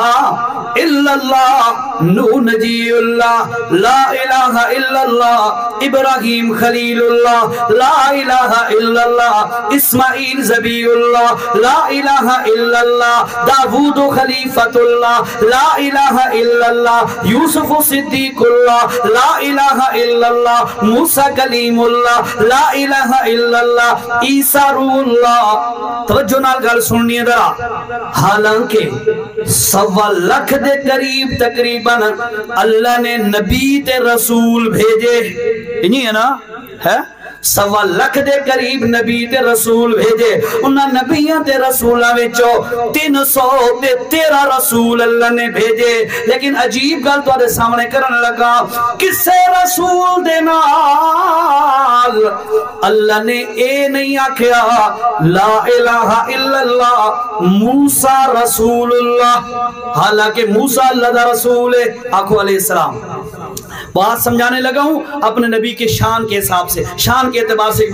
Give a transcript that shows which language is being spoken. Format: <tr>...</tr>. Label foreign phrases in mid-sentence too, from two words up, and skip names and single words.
<ar>الا اللہ، نو نجی اللہ لا الہ الا اللہ، ابراہیم خلیل اللہ لا الہ الا اللہ، اسماعیل ذبیح اللہ لا الہ الا اللہ، داود خلیفۃ اللہ لا الہ الا اللہ، یوسف صدیق اللہ لا الہ الا اللہ، موسیٰ کلیم اللہ لا الہ الا اللہ، عیسیٰ روح اللہ۔</ar> <pa>توجہ نال گل سننی ہے ذرا، حالانکہ 1.25 لاکھ دے قریب تقریباً اللہ نے نبی تے رسول بھیجے، نہیں ہے نا، ہے 1.25 لاکھ دے قریب نبی تے رسول بھیجے، انہاں نبیاں تے رسولاں وچوں 313 رسول اللہ نے بھیجے، لیکن عجیب گل تواڈے سامنے کرن لگا، کسے رسول دے نال اللہ نے اے نہیں آکھیا</pa> <ar>لا الہ الا اللہ موسیٰ رسول اللہ،</ar> <pa>حالانکہ موسیٰ اللہ دا رسول ہے، آخو</pa> <ar>علیہ السلام۔</ar> <ur>بات سمجھانے لگا ہوں اپنے نبی کے شان کے حساب سے، شان ایمان کے اعتبار سے ایک</ur>